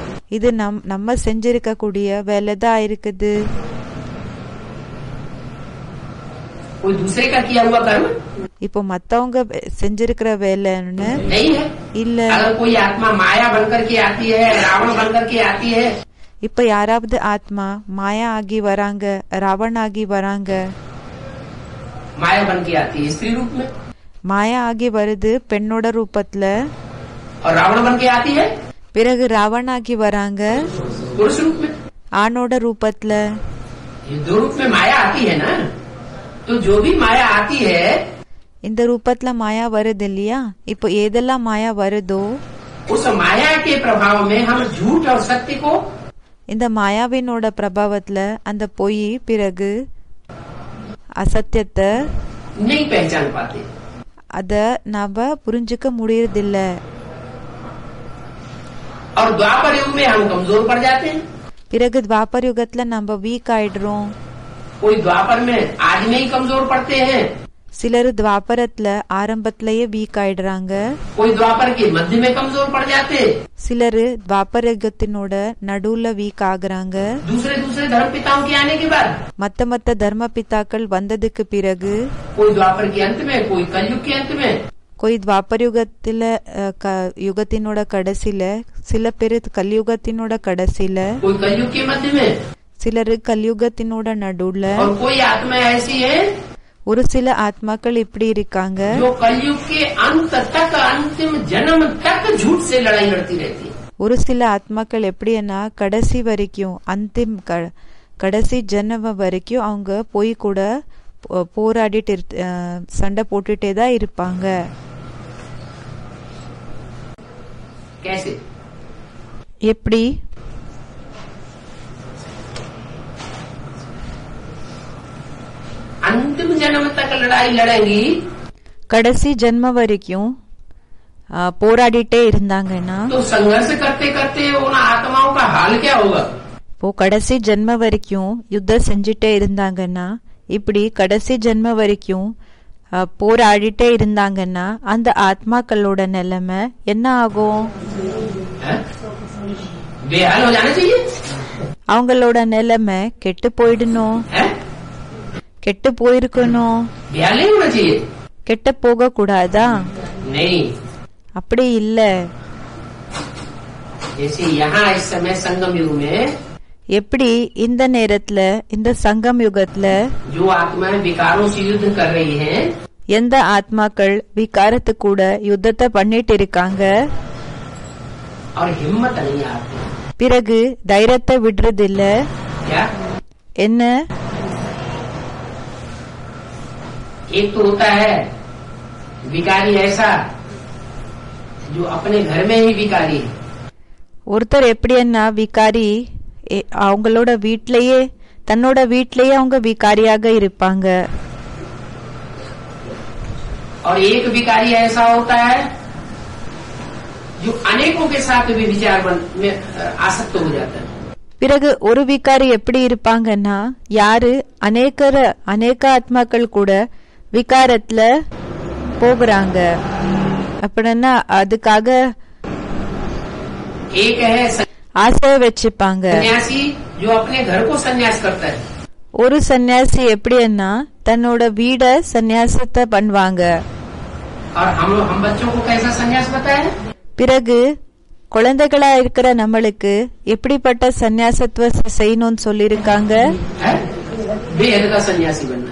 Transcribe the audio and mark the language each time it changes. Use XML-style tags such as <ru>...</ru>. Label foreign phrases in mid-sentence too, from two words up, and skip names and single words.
<ta>இது நம்ம செஞ்சிருக்க கூடிய வேலைதான் இருக்குது.</ta> <hi>कोई दूसरे का किया हुआ कर्म</hi> <ta>இப்போ மத்தவங்க செஞ்சிருக்கிற வேலைன்னு</ta> <hi>नहीं है।</hi> <ta>இல்ல.</ta> <hi>अगर कोई आत्मा माया बनकर के आती है, रावण बनकर के आती है,</hi> <ta>இப்ப யாராவது ஆத்மா மாயா ஆகி வராங்க, ராவண ஆகி வராங்க,</ta> <hi>माया बन के आती है स्त्री रूप में,</hi> <ta>மாயா ஆகி வருது பெண்ணோட ரூபத்துல,</ta> <hi>और रावण बन के आती है</hi> <ta>பிறகு ராவண ஆகி வராங்க</ta> <hi>पुरुष रूप में।</hi> <ta>ஆணோட ரூபத்துல.</ta> <hi>ये दो रूप में माया आती है ना। तो जो भी माया आती है</hi> <ta>இந்த ரூபத்துல மாயா வருது இல்லையா? இப்போ ஏதெல்லாம் மாயா வருதோ</ta> <hi>उस माया के प्रभाव में हम झूठ और सत्य को</hi> <ta>இந்த மாயாவினோட பிரபாவத்துல அந்த பொய் பிறகு அசத்தியத்தை</ta> <hi>नहीं पहचान पाते।</hi> <ta>அத நாம புரிஞ்சுக்க முடியறதில்ல.</ta> <hi>और द्वापर युग में हम कमजोर पड़ जाते हैं।</hi> <ta>பிறகு துவாபர் யுகத்துல நம்ம வீக் ஆயிடுறோம்.</ta> <hi>कोई द्वापर में आज में ही कमजोर पड़ते हैं,</hi> <ta>சிலர் துவாபரத்துல ஆரம்பத்திலேயே வீக் ஆயிடுறாங்க,</ta> <hi>कोई द्वापर के मध्य में कमजोर पड़ जाते,</hi> <ta>சிலர் துவாபர யுகத்தினோட நடுவுல வீக் ஆகுறாங்க.</ta> <hi>दूसरे धर्म पिताओं के आने के बाद</hi> <ta>மத்த தர்ம பிதாக்கள் வந்ததுக்கு பிறகு</ta> <hi>कोई द्वापर के अंत में, कोई कलयुग के अंत में, कोई द्वापर</hi> <ta>யுகத்தில யுகத்தினோட கடைசியில, சில பேர் கலியுகத்தினோட கடைசியில,</ta> <hi>कोई कलयुग के मध्य में,</hi> <ta>சிலர் கலியுகத்தினோட நடுவுல.</ta> <hi>और कोई आत्मा ऐसी है</hi> <ta>ஒரு சில ஆத்மாக்கள் இப்படி இருக்காங்க</ta> <hi>जो कलयुग के अंत तक, अंतिम जन्म तक झूठ से लड़ाई लड़ती रहती है।</hi> <ta>ஒரு சில ஆத்மாக்கள் எப்படின்னா கடைசி வரைக்கும், அந்திம் கடைசி ஜென்ம வரைக்கும் அவங்க போய் கூட போராடிட்டு சண்டை போட்டுட்டே தான் இருப்பாங்க.</ta> <hi>कैसे?</hi> <ta>எப்படி?</ta> <hi>अंतिम जन्म तक लड़ाई लड़ेंगी,</hi> <ta>கடைசி ஜென்ம வரைக்கும் போராடிட்டே இருந்தாங்கன்னா</ta> <hi>तो संघर्ष करते करते उन आत्माओं का हाल क्या होगा?</hi> <ta>இப்போ கடைசி ஜென்ம வரைக்கும் யுத்தம் செஞ்சுட்டே இருந்தாங்கன்னா, இப்படி கடைசி ஜென்ம வரைக்கும் போராடிட்டே இருந்தாங்கன்னா அந்த ஆத்மாக்களோட நிலைமை என்ன ஆகும்?</ta> <hi>बेहाल हो जाना चाहिए</hi> <ta>அவங்களோட நிலைமை கெட்டு போயிடணும்,</ta> <hi>है?</hi> <ta>கெட்டு போயிருக்கணும்,</ta> <hi>बेहाल नहीं होना चाहिए।</hi> <ta>கெட்டு போக கூடாதா?</ta> <hi>नहीं,</hi> <ta>அப்படி இல்ல.</ta> <hi>जैसे यहाँ इस समय संगम युग में</hi> <ta>எப்படி இந்த நேரத்துல இந்த சங்கம் யுகத்துல</ta> <hi>जो आत्माएं विकारों से युद्ध कर रही हैं,</hi> <ta>எந்த ஆத்மாக்கள் விகாரத்து கூட யுத்தத்தை பண்ணிட்டு இருக்காங்க,</ta> <hi>और हिम्मत नहीं आती,</hi> <ta>பிறகு தைரியத்தை விடுறது இல்ல.</ta> <hi>क्या</hi> <ta>என்ன?</ta> <hi>एक तो होता है विकारी ऐसा जो अपने घर में ही विकारी है,</hi> <ta>ஒருத்தர் எப்படின்னா விகாரி அவங்களோட வீட்லயே தன்னோட வீட்லயே அவங்க விகாரியாக இருப்பாங்க.</ta> <hi>और एक विकारी ऐसा होता है जो अनेकों के साथ भी विचार में आसक्त हो जाता है।</hi> <ta>பிறகு ஒரு விகாரி எப்படி இருப்பாங்கன்னா யாரு அநேக ஆத்மாக்கள் கூட விகாரத்துல போகிறாங்க அப்படின்னா அதுக்காக</ta> <hi>एक है</hi> <ta>ஆசை வச்சுப்பாங்க.</ta> <hi>सन्यासी जो अपने घर को संन्यास करता है,</hi> <ta>ஒரு சன்னியாசி எப்படின்னா தன்னோட வீட சந்நியாசத்தை பண்ணுவாங்க.</ta> <hi>और हम बच्चों को कैसा संन्यास बताया है?</hi> <ta>பிறகு குழந்தைகளா இருக்கிற நம்மளுக்கு எப்படிப்பட்ட சந்நியாசத்துவ செய்யணும்னு சொல்லிருக்காங்க.</ta> <hi>बेहद का सन्यासी बनना,</hi>